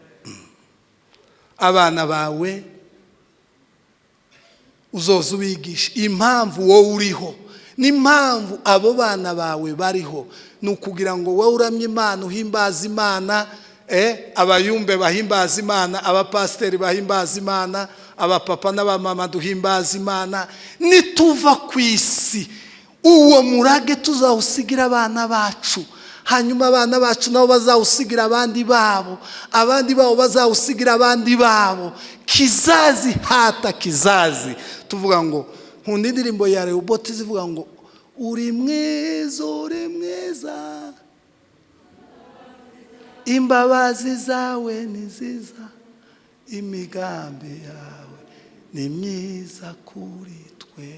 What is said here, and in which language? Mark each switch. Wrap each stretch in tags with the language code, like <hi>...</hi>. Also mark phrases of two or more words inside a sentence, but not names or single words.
<rn>Abana bawe uzoza ubigisha impamvu wowe uriho, n'impamvu abo bana bawe bariho, ni ukugira ngo wowe uramye Imana, uhimbaza Imana, abayumbe bahimbaza Imana, abapasiteri bahimbaza Imana, abapapa n'abamama duhimbaza Imana. Nituva ku isi uwo murage tuzawusigira abana bacu, hanyuma abana bacu nabo bazawusigira abandi babo, abandi babo bazawusigira abandi babo,</rn> <sw>kizazi hata kizazi.</sw> <rn>Tuvuga ngo nkunda indirimbo ya Rehoboth zivuga ngo uri mwiza uri mwiza, imbabazi zawe ni nziza, imigambi yawe ni myiza kuri twe.</rn>